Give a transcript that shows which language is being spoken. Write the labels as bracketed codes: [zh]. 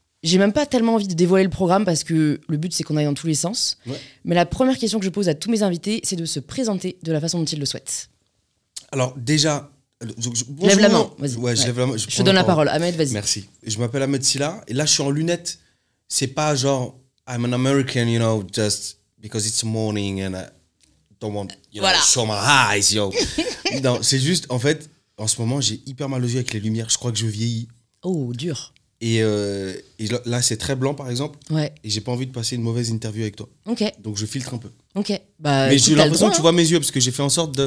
[fr] J'ai même pas tellement envie de dévoiler le programme parce que le but c'est qu'on aille dans tous les sens. Ouais. Mais la première question que je pose à tous mes invités, c'est de se présenter de la façon dont ils le souhaitent. Alors déjà, lève la main, vas-y. Ouais, je lève la main. Je te donne la parole, Ahmed, vas-y. Merci. Je m'appelle Ahmed Silla et là je suis en lunettes. C'est pas genre [en] I'm an American, you know, just because it's morning and I don't want, you know, show my eyes, yo. [fr] Non, c'est juste en fait, en ce moment j'ai hyper mal aux yeux avec les lumières. Je crois que je vieillis. Oh, dur. Et là, c'est très blanc, par exemple. Ouais. Et j'ai pas envie de passer une mauvaise interview avec toi. Ok. Donc, je filtre un peu. Ok. Bah, mais j'ai l'impression que tu vois mes yeux, parce que j'ai fait en sorte de...